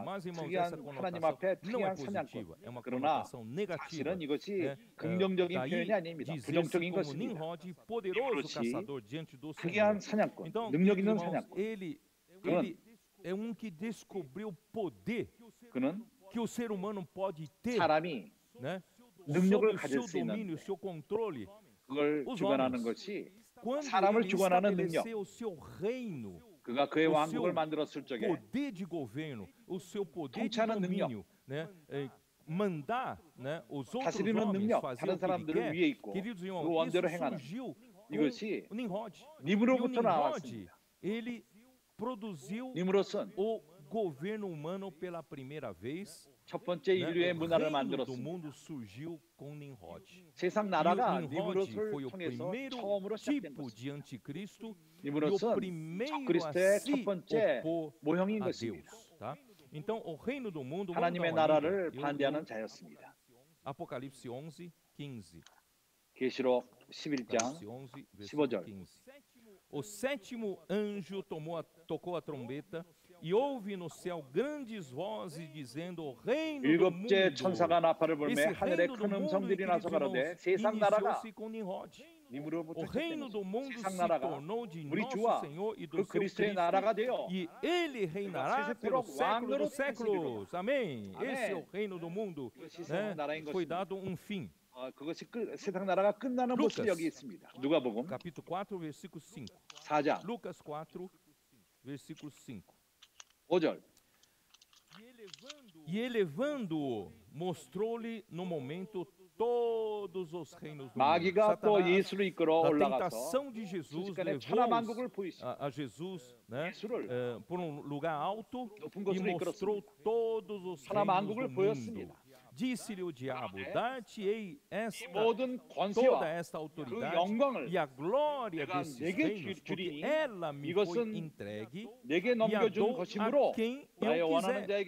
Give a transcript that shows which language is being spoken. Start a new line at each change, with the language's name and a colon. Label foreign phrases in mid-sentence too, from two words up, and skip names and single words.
Portuguese: Mas, irmãos, essa conotação não é positiva, é uma conotação negativa. Daí dizer-se como Nimrod, poderoso caçador diante do Senhor. Então, irmãos, ele é um que descobriu o poder que o ser humano pode ter, né?
Korean: 능력을 가질 수 있는
Portuguese: seu controle,
Korean: 그걸 주관하는 것이 사람을 주관하는 능력. 그가 그의 왕국을 만들었을 적에
Portuguese: poder de governo, o seu poder de domínio, né? Mandar, né, os outros homens fazer o que ele quer. Queridos irmãos, isso surgiu com Nimrod.
Korean: 니므로부터 나왔습니다.
Portuguese: Ele produziu o governo humano pela primeira vez.
Korean: 첫 번째 인류의 문화를 만들었습니다.
Portuguese: O mundo surgiu com Nimrod.
Korean: 세상 나라가
Portuguese: Nimrod foi o primeiro tipo de anticristo e o primeiro a se opor a Deus, tá? Então, o reino do mundo,
Korean: 하나님의 나라를 반대하는 자였습니다.
Portuguese: Apocalipse 11, 15.
Korean: 계시록 11장 15절.
Portuguese: O sétimo anjo tocou a trombeta e houve no céu grandes vozes dizendo o reino do mundo.
Korean: 일곱째 천사가 나팔을 불매 하늘에 큰 음성들이 나서 가로되 세상 나라가
Portuguese: o reino do mundo se tornou de nosso Senhor e do seu Cristo, e ele reinará pelos séculos dos séculos. Amém. Esse é o reino do mundo, né? Foi dado um fim.
Korean: 그것이 세상 나라가 끝나는 모습이 여기 있습니다. 누가복음
Portuguese: capítulo 4 versículo 5.
Korean: 4장.
Portuguese: Lucas 4 versículo 5.
Korean: 5절.
Portuguese: E elevando-o, mostrou-lhe no momento todos os reinos do
Korean: 마귀가
Portuguese: mundo.
Korean: 또 예수를 이끌어
Portuguese: a
Korean: 올라가서
Portuguese: tentação de Jesus levou a Jesus, né, por um lugar alto e mostrou todos os reinos do mundo. Disse-lhe o diabo, dar-te-ei toda esta autoridade e a glória desses reinos, porque ela me foi entregue e a dou a quem eu quiser.